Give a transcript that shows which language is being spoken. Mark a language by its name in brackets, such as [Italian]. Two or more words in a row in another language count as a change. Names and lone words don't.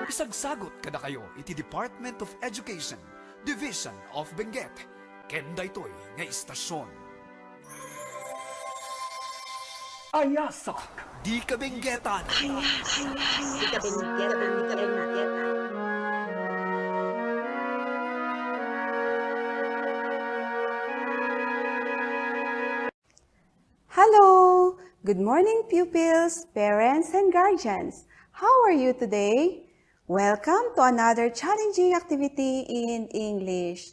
[Iloko] Isagsagot kada kayo iti Department of Education, Division of Benguet, ken daytoy nga istasyon. Ayasak Di Kabenguetan. Di Kabenguetan. [English] Hello! Good morning, pupils, parents, and guardians. How are you today? Welcome to another challenging activity in English.